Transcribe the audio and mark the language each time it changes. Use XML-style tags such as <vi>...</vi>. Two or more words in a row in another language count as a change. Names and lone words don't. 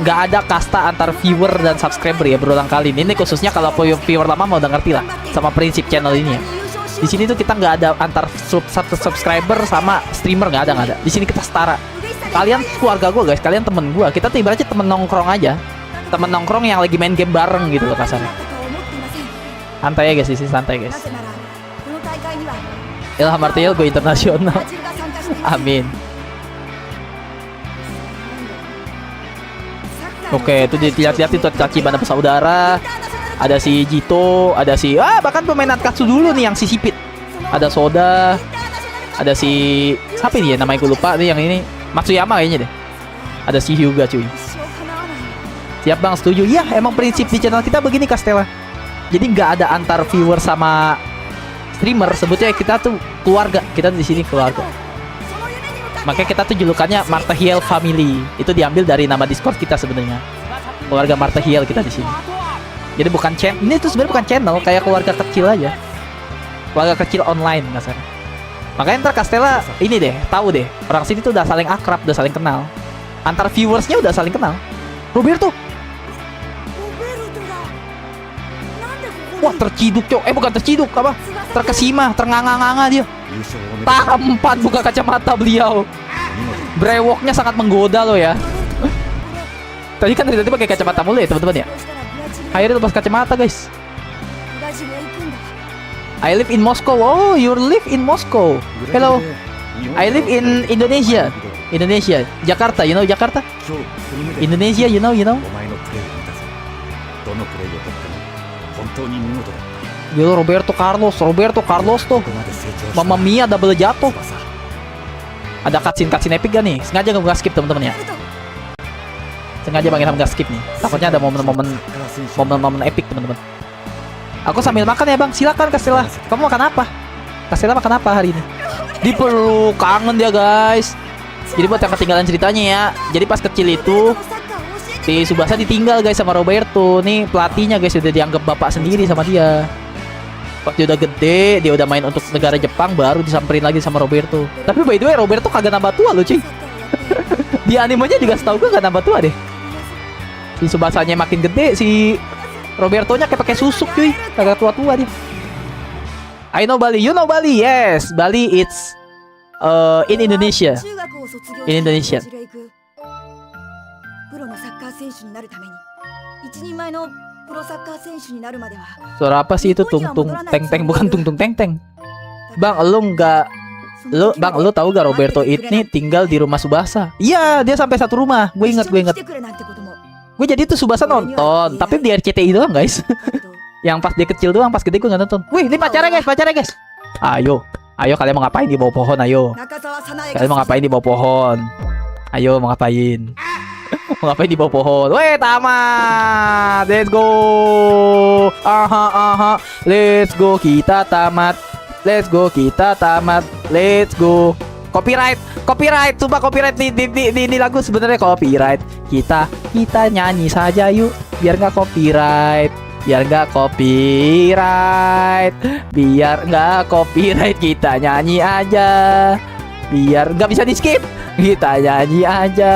<id>Nggak ada kasta antar viewer dan subscriber ya, berulang kali. Ini khususnya kalau viewer lama mau udah ngerti lah sama prinsip channel ini ya. Di sini tuh kita nggak ada antar subscriber sama streamer, nggak ada. Di sini kita setara. Kalian keluarga gue guys, kalian temen gue. Kita tuh ibaratnya temen nongkrong aja. Temen nongkrong yang lagi main game bareng gitu loh kasarnya. Santai ya guys, di sini santai guys.</id> <ja>なぜならこの大会には</ja> <id>Ilham Martial</id> <en>go internasional.</en> <ja>ブラジルが参加しています</ja> <id>Amin.</id> <ja>サッカーの</ja> <id>Oke, itu dilihat-lihat itu kaki banda bersaudara. Ada si Jito, ada si bahkan pemain Nankatsu dulu nih yang si Sipit. Ada Soda, ada si siapa ini ya namanya gue lupa nih yang ini. Matsuyama kayaknya deh. Ada si Hyuga cuy.</id> <ja>一生叶わない</ja> <id>Siap bang, setuju. Iya, emang prinsip di channel kita begini Kak Stella. Jadi nggak ada antar viewer sama streamer. Sebutnya kita tuh keluarga. Kita di sini keluarga.</id> <ja>その夢に向かって</ja> <id>Makanya kita tuh julukannya Martial Family. Itu diambil dari nama Discord kita sebenarnya. Keluarga Martial kita di sini. Jadi bukan channel, ini tuh sebenarnya bukan channel, kayak keluarga kecil aja. Keluarga kecil online kasarnya. Makanya ntar Castella ini deh, tahu deh, orang sini tuh udah saling akrab, udah saling kenal. Antar viewersnya udah saling kenal. Roberto,</id> <ja>ロベルトだ。なんでここに</ja> <id>wah terciduk cok, bukan terciduk apa?</id> <ja>翼</ja> <id>Terkesima, ternganga-nganga dia.</id> <ja>優勝おめでとう</ja> <id>Tampan buka kacamata beliau.</id> <ja>見事</ja> <id>Brewoknya sangat menggoda loh ya. Tadi kan dari tadi pakai kacamata mulu ya teman-teman ya.</id> <ja>そしたらブラジル</ja> <id>Akhirnya lepas kacamata guys.</id> <ja>ブラジルへ行くんだ。</ja> <en>I live in Moscow. Oh, you live in Moscow. Hello. I live in Indonesia. Indonesia, Jakarta. You know Jakarta?</en> <ja>今日ここに向けて</ja> <en>Indonesia, you know?</en> <ja>お前のプレーを見たぞどのプレーをとっても本当に見事だった</ja> <id>Yo, Roberto Carlos tuh.</id> <ja>ここまで成長した</ja> <it>Mamma Mia</it> <id>double jatuh.</id> <ja>翼</ja> <id>Ada</id> <en>cutscene epic</en> <id>gak nih? Sengaja gak skip teman-teman ya.</id> <ja>ベルト</ja> <id>Sengaja Bang Ilham gak skip nih. Takutnya ada momen-momen</id> <ja>サッカー選手</ja> <id>momen-momen epic teman-teman. Aku sambil makan ya Bang. Silakan Castella. Kamu makan apa? Castella makan apa hari ini? Dipeluk, kangen dia guys. Jadi buat yang ketinggalan ceritanya ya. Jadi pas kecil itu</id> <ja>のサッカーを教えて</ja> <id>si Subasa ditinggal guys sama Roberto. Nih pelatihnya guys udah dianggap bapak sendiri sama dia. Pas dia udah gede, dia udah main untuk negara Jepang, baru disamperin lagi sama Roberto. Tapi</id> <en>by the way</en> <id>Roberto kagak nambah tua loh cuy.</id> <ja>サッカーをやって</ja> <id>Di animenya juga setahu gue gak nambah tua deh. Si Subasanya makin gede, si Robertonya kayak pakai susuk cuy. Kagak tua-tua dia.</id> <en>I know Bali, you know Bali, yes. Bali it's in Indonesia.</en> <ja>中学を卒業</ja> <en>In Indonesia.</en> <ja>ブラジルへ行くプロのサッカー選手になるために一人前のプロサッカー選手になるまでは</ja> <id>Suara apa sih itu? Tung tung teng teng, bukan tung tung teng teng. Bang, Bang, lu tahu gak Roberto ini tinggal di rumah Subasa? Iya, dia sampai satu rumah. Gue inget. Gue jadi tuh Subasa nonton, tapi di RCTI doang guys. Yang pas dia kecil doang, pas gede gue nggak nonton. Wih, ini pacarnya guys. Ayo kalian mau ngapain di bawah pohon? Ayo, kalian mau ngapain di bawah pohon? Ayo mau ngapain? Mau ngapain di bawah pohon? Weh, tamat.</id> <en>Let's go. Aha. Let's go,</en> <id>kita tamat.</id> <en>Let's go. Copyright.</en> <id>Sumpah copyright di lagu sebenarnya copyright. Kita nyanyi saja yuk, biar nggak copyright. Biar nggak copyright, kita nyanyi aja. Biar nggak bisa di skip, kita nyanyi aja.</id>